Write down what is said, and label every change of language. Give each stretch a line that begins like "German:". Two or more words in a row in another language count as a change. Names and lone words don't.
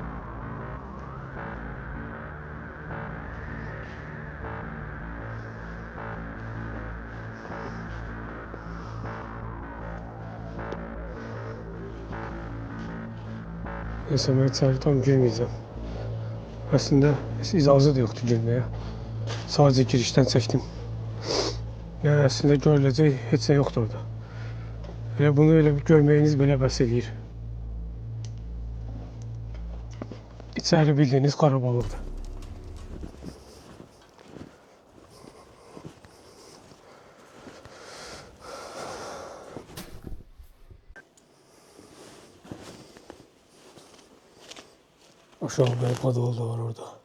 Turkish: Neyse ben içeri tam girmeyeceğim. Aslında icazı da yoktu girmeye. Sadece girişten çektim. Yani aslında görülecek hiç şey yoktu orada. Öyle bunu öyle bir görmeyiniz bile
Azerbaijani: bəs eləyir.
Turkish: İçeri bildiğiniz karabalıktı. Aşağı bir padol da var orada.